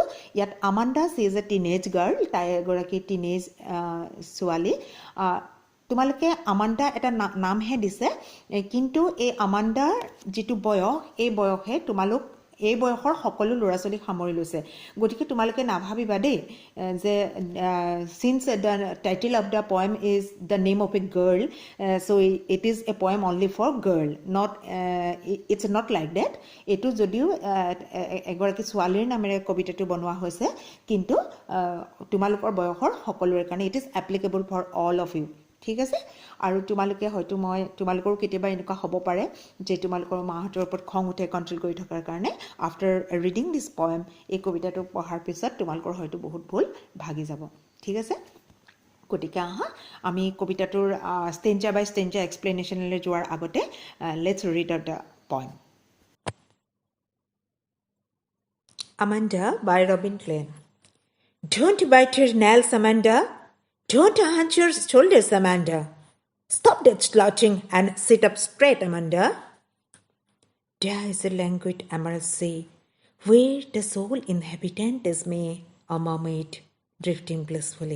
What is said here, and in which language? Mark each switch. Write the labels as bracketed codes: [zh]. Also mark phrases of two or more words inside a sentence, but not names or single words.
[as] ইয়াত আমাণ্ডা [en] she is a teenage girl, [as] তাই এগৰাকী টিনেজ ছোৱালী। তোমালোকে আমাণ্ডা এটা নামহে দিছে, কিন্তু এই আমাণ্ডাৰ যিটো বয়স এই বয়সে এই বয়সৰ সকলো ল'ৰা ছোৱালীক সামৰি লৈছে। গতিকে তোমালোকে নাভাবিবা দেই যে [en] since the title of the poem is the name of a girl so it is a poem only for girl, it's not like that. [as] এইটো যদিও এগৰাকী ছোৱালীৰ নামেৰে কবিতাটো বনোৱা হৈছে, কিন্তু তোমালোকৰ বয়সৰ সকলোৰে কাৰণে [en] it is applicable for all of you, [as] ঠিক আছে। আৰু তোমালোকৰো কেতিয়াবা এনেকুৱা হ'ব পাৰে যে তোমালোকৰ মাহঁতৰ ওপৰত খং উঠে কণ্ট্ৰল কৰি থকাৰ কাৰণে। [en] after reading this poem, [as] এই কবিতাটো পঢ়াৰ পিছত তোমালোকৰ হয়তো বহুত ভুল ভাগি যাব, ঠিক আছে। গতিকে আহা আমি কবিতাটোৰ [en] stanza by stanza explanationলৈ [as] যোৱাৰ আগতে [en] let's read out the poem. Amanda by Robin Klein. Don't bite your nails, Amanda. Don't hunch your shoulders, Amanda. Stop that slouching and sit up straight, Amanda. There is a languid emerald sea, where the sole inhabitant is me, a mermaid, drifting blissfully.